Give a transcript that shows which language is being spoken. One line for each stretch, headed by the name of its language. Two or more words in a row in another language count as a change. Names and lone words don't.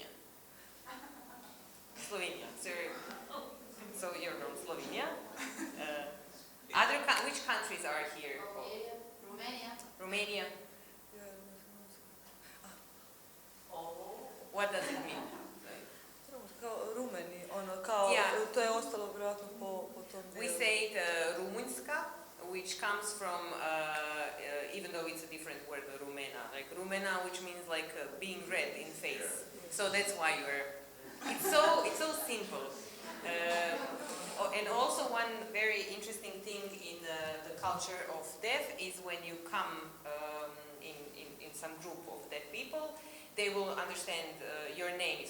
English: Slovenia. So you're from Slovenia. Which countries are here? Romania. What does it mean?
Croatian: Kao rumeni, ono, kao,
English: Yeah.
Croatian: to je ostalo vjerojatno po tom dijelu.
English: We say Rumunjska, which comes from, even though it's a different word, Rumena, like Rumena, which means like being red in face. So that's why it's so simple. And also one very interesting thing in the culture of deaf is when you come in some group of deaf people, they will understand your names.